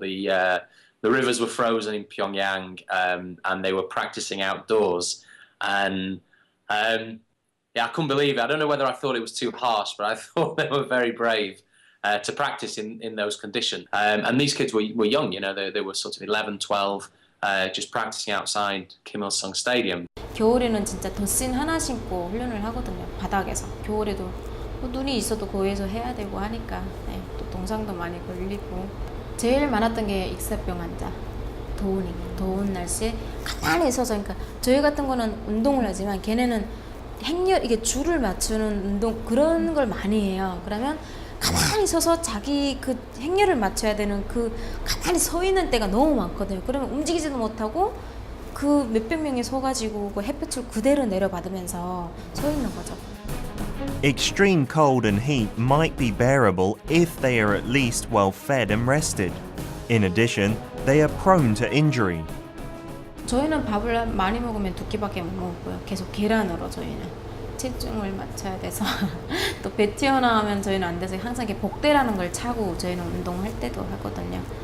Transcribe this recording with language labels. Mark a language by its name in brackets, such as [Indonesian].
[English] The rivers were frozen in Pyongyang, and they were practicing outdoors. And I couldn't believe it. I don't know whether I thought it was too harsh, but I thought they were very brave to practice in those conditions. And these kids were young, you know, they were sort of 11, 12, just practicing outside Kim Il-sung Stadium. [Korean] 겨울에는 진짜 덧신 하나 신고 훈련을 하거든요. 바닥에서. 겨울에도 눈이 있어도 거기에서 해야 되고 하니까 또 동상도 많이 걸리고. 제일 많았던 게 익사병 환자. 더운 날씨에 가만히 서서, 그러니까 저희 같은 거는 운동을 하지만 걔네는 이게 줄을 맞추는 운동 그런 걸 많이 해요. 그러면 가만히 서서 자기 그 행렬을 맞춰야 되는 가만히 서 있는 때가 너무 많거든요. 그러면 움직이지도 못하고 그 몇백 명이 서가지고 그 햇볕을 그대로 내려받으면서 서 있는 거죠. [English] Extreme cold and heat might be bearable if they are at least well fed and rested. In addition, they are prone to injury. [Korean] 저희는 밥을 많이 먹으면 2끼밖에 못 먹고요. 계속 계란으로 저희는 체중을 맞춰야 돼서 또 배 튀어나오면 저희는 안 돼서 항상 이렇게 복대라는 걸 차고 저희는 운동할 때도 하거든요.